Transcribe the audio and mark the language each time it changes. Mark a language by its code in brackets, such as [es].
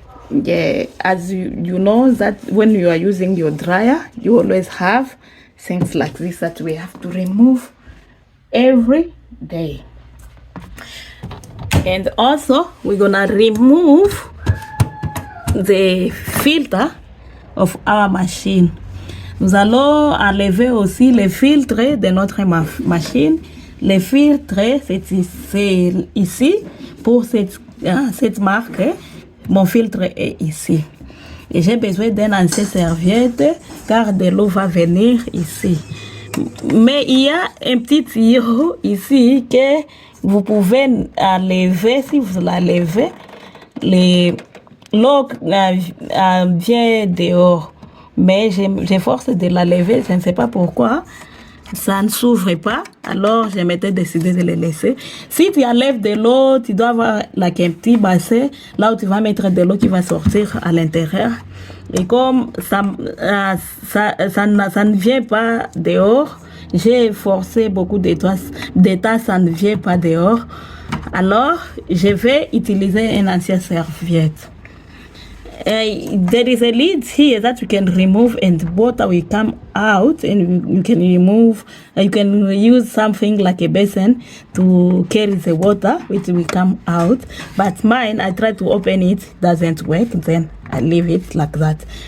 [en] Yeah, as you know that when you are using your dryer, you always have things like this that we have to remove every day. And also we're gonna remove the filter of our machine. [fr] Nous allons enlever aussi les filtres de notre machine. Les filtres, c'est ici pour cette marque. Mon filtre est ici. Et j'ai besoin d'un ancien serviette car de l'eau va venir ici. Mais il y a un petit tuyau ici que vous pouvez enlever. Si vous l'enlevez, l'eau vient dehors. Mais j'efforce de la lever, je ne sais pas pourquoi. Ça ne s'ouvre pas, alors je m'étais décidé de le laisser. Si tu enlèves de l'eau, tu dois avoir un petit bassin, là où tu vas mettre de l'eau qui va sortir à l'intérieur. Et comme ça ne vient pas dehors, j'ai forcé beaucoup de temps, ça ne vient pas dehors. Alors, je vais utiliser une ancienne serviette. [en] There is a lid here that you can remove and water will come out, and you can remove, you can use something like a basin to carry the water which will come out, but mine, I try to open it, doesn't work, then I leave it like that.